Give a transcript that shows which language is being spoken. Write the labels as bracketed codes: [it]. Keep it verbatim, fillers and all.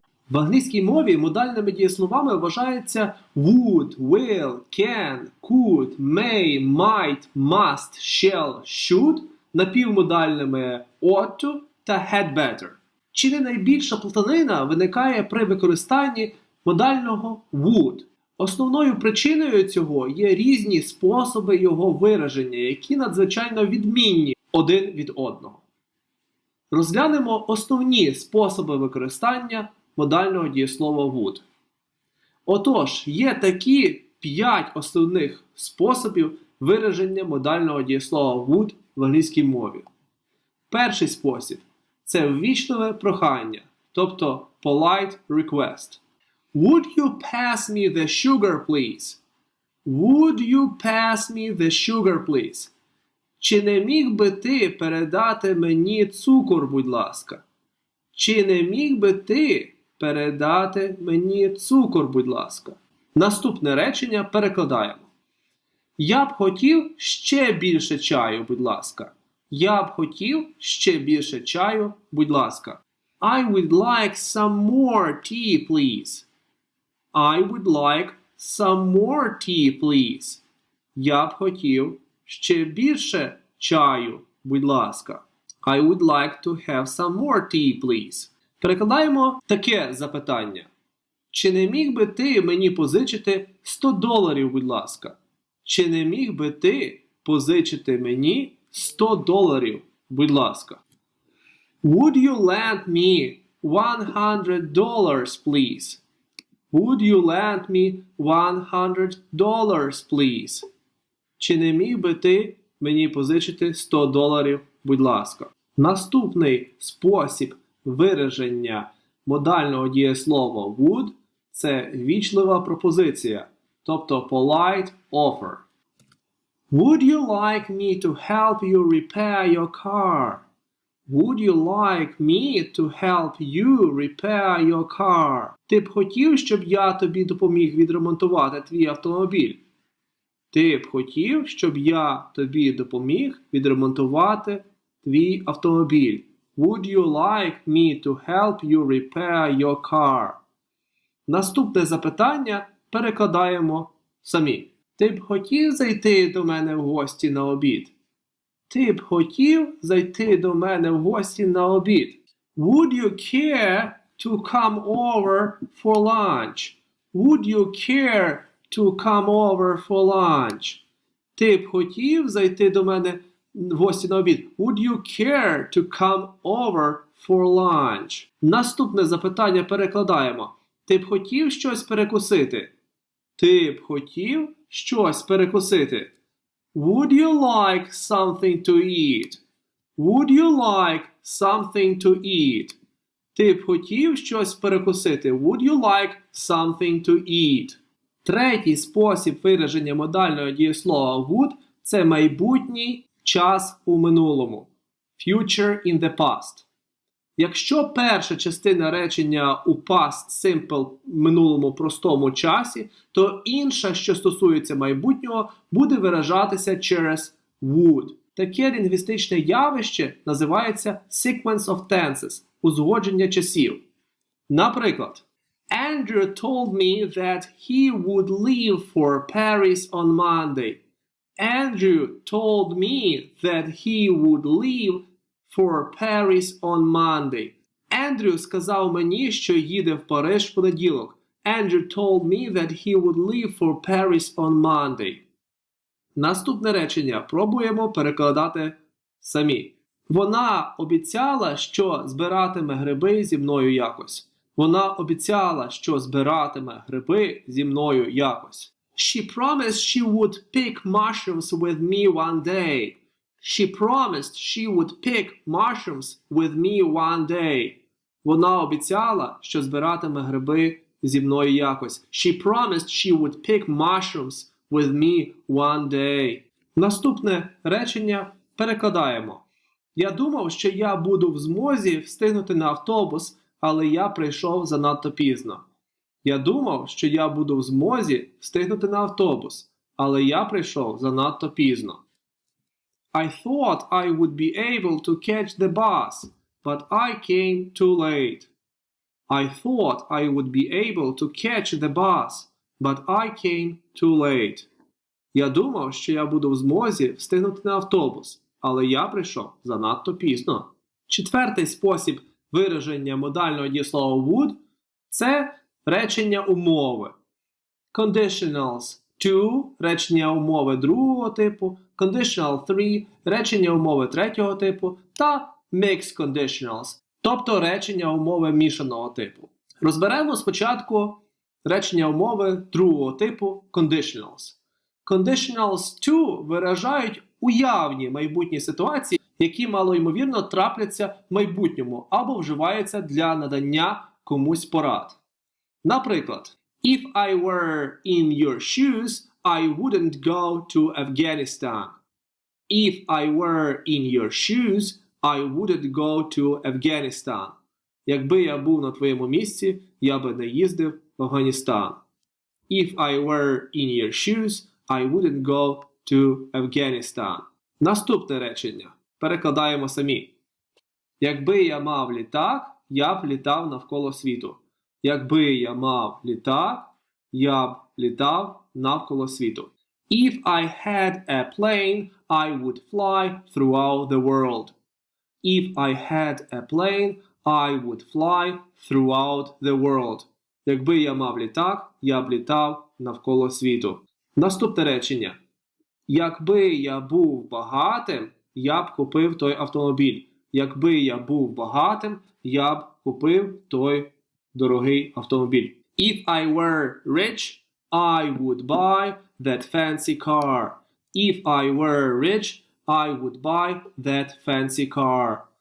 [uk] В англійській мові модальними дієсловами вважаються would, will, can, could, may, might, must, shall, should, напівмодальними ought to та had better. Чи не найбільша плутанина виникає при використанні модального would? Основною причиною цього є різні способи його вираження, які надзвичайно відмінні один від одного. Розглянемо основні способи використання модального дієслова would. Отож, є такі п'ять основних способів вираження модального дієслова would в англійській мові. Перший спосіб – це ввічливе прохання, тобто polite request. [en] Would you pass me the sugar, please? Would you pass me the sugar, please? [uk] Чи не міг би ти передати мені цукор, будь ласка? Чи не міг би ти передати мені цукор, будь ласка? Наступне речення перекладаємо. Я б хотів ще більше чаю, будь ласка. Я б хотів ще більше чаю, будь ласка. [en] I would like some more tea, please. I would like some more tea, please. [uk] Я б хотів ще більше чаю, будь ласка. [en] I would like to have some more tea, please. [uk] Перекладаємо таке запитання. Чи не міг би ти мені позичити сто доларів, будь ласка? Чи не міг би ти позичити мені сто доларів, будь ласка? [en] Would you lend me one hundred dollars, please? Would you lend me one hundred dollars, please? [uk] Чи не міг би ти мені позичити сто доларів, будь ласка? Наступний спосіб вираження модального дієслова would – це ввічлива пропозиція, тобто polite offer. [en] Would you like me to help you repair your car? Would you like me to help you repair your car? [uk] Ти б хотів, щоб я тобі допоміг відремонтувати твій автомобіль? Ти б хотів, щоб я тобі допоміг відремонтувати твій автомобіль? [en] Would you like me to help you repair your car? [uk] Наступне запитання перекладаємо самі. Ти б хотів зайти до мене в гості на обід? Ти б хотів зайти до мене в гості на обід? [en] Would you care to come over for lunch? Would you care to come over for lunch? [uk] Ти б хотів зайти до мене в гості на обід? [en] Would you care to come over for lunch? [uk] Наступне запитання перекладаємо. Ти б хотів щось перекусити? Ти б хотів щось перекусити? [en] Would you like something to eat? Would you like something to eat? [uk] Ти б хотів щось перекусити? [en] Would you like something to eat? [uk] Третій спосіб вираження модального дієслова would – це майбутній час у минулому. [en] Future in the past. [uk] Якщо перша частина речення у past simple минулому простому часі, то інша, що стосується майбутнього, буде виражатися через would. Таке лінгвістичне явище називається sequence of tenses – узгодження часів. Наприклад, [en] Andrew told me that he would leave for Paris on Monday. Andrew told me that he would leave for Paris on Monday. [uk] Andrew сказав мені, що їде в Париж в понеділок. [en] Andrew told me that he would leave for Paris on Monday. [uk] Наступне речення пробуємо перекладати самі. Вона обіцяла, що збиратиме гриби зі мною якось. Вона обіцяла, що збиратиме гриби зі мною якось. [en] She promised she would pick mushrooms with me one day. She promised she would pick mushrooms with me one day. [uk] Вона обіцяла, що збиратиме гриби зі мною якось. [en] She promised she would pick mushrooms with me one day. [uk] Наступне речення перекладаємо. Я думав, що я буду в змозі встигнути на автобус, але я прийшов занадто пізно. Я думав, що я буду в змозі встигнути на автобус, але я прийшов занадто пізно. [en] I thought I would be able to catch the bus, but I came too late. I thought I would be able to catch the bus, but I came too late. [uk] Я думав, що я буду в змозі встигнути на автобус, але я прийшов занадто пізно. Четвертий спосіб вираження модального дієслова would – це речення умови. Conditionals to – речення умови другого типу, conditional three – речення умови третього типу та mixed conditionals, тобто речення умови мішаного типу. Розберемо спочатку речення умови другого типу conditionals. Conditionals to виражають уявні майбутні ситуації, які малоймовірно трапляться в майбутньому або вживаються для надання комусь порад. Наприклад, [en] If I were in your shoes, I wouldn't go to Afghanistan. If I were in your shoes, I wouldn't go to Afghanistan. [uk] Якби я був на твоєму місці, я би не їздив в Афганістан. [en] If I were in your shoes, I wouldn't go to Afghanistan. [uk] Наступне речення. Перекладаємо самі. Якби я мав літак, я б літав навколо світу. Якби я мав літак, я б літав навколо світу. [en] If I had a plane, I would fly throughout the world. If I had a plane, I would fly throughout the world. [uk] Якби я мав літак, я б літав навколо світу. Наступне речення. Якби я був багатим, я б купив той автомобіль. Якби я був багатим, я б купив той дорогий автомобіль. [en] If I were rich, I would buy that fancy car. If I were rich, I would buy that fancy car.